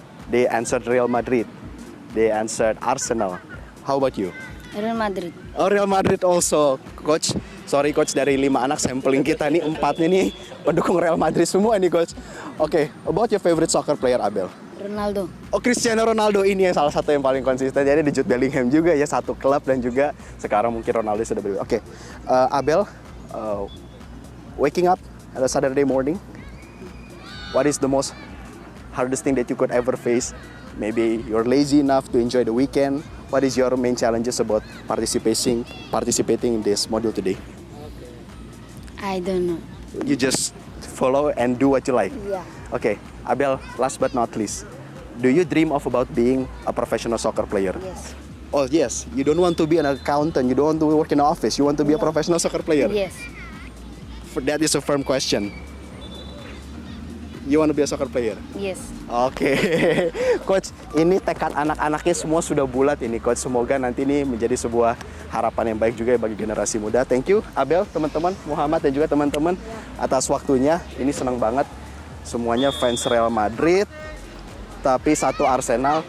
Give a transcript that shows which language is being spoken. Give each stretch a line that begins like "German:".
English: They answered Real Madrid. They answered Arsenal. How about you? Real Madrid. Oh, Real Madrid also, coach. Sorry coach,
Indonesian: dari 5 anak sampling kita nih 4-nya nih pendukung Real Madrid semua nih coach.
English: Oke, about your favorite soccer player Abel. Ronaldo.
Indonesian: Oh, Cristiano Ronaldo ini yang salah satu yang paling konsisten. Jadi di Jude Bellingham juga ya, satu klub dan juga sekarang mungkin Ronaldo sudah berbeda.
English: Oke, Abel, waking up at a Saturday morning, what is the most hardest thing that you could ever face? Maybe you're lazy enough to enjoy the weekend. What is your main challenges about participating in this module today? I don't know. You just follow and do what you like. Yeah. Okay, Abel, last but not least, do you dream of about being a professional soccer player? Yes. Oh yes, you don't want to be an accountant, you don't want to work in an office, you want to be a professional soccer player? Yes. That is a firm question. You want to be a soccer player? Yes.
Indonesian: Oke, Coach, ini tekad anak-anaknya semua sudah bulat ini, Coach. Semoga nanti ini menjadi sebuah harapan yang baik juga bagi generasi muda.
English: Thank you,
Indonesian: Abel, teman-teman, Muhammad dan juga teman-teman atas waktunya. Ini senang banget, semuanya fans Real Madrid, tapi satu Arsenal.